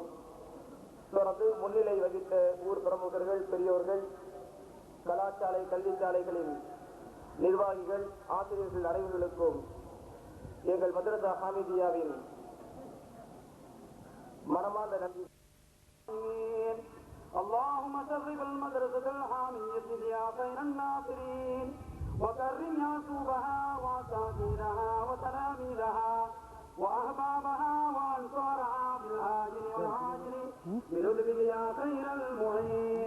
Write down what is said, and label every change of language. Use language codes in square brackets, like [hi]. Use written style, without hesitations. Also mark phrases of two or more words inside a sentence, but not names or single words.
[ta] தொடர்ந்து முன்னிலை வகித்த ஊர் பிரமுகர்கள், பெரியோர்கள், கலாசாலை கல்விச்சாலைகளின் நிர்வாகிகள், ஆசிரியர்கள் அனைவர்களுக்கும் எங்கள் மதரசா ஹாமிதியாவின் மனமார்ந்த நன்றி. [ar] اللهم شرف المدرسة الحامية يا خير الناصرين وكرم يعقوبها وأساتذتها وتلاميذها وأحبابها وأنصارها بالآجل والعاجل بلطفك يا خير المعين.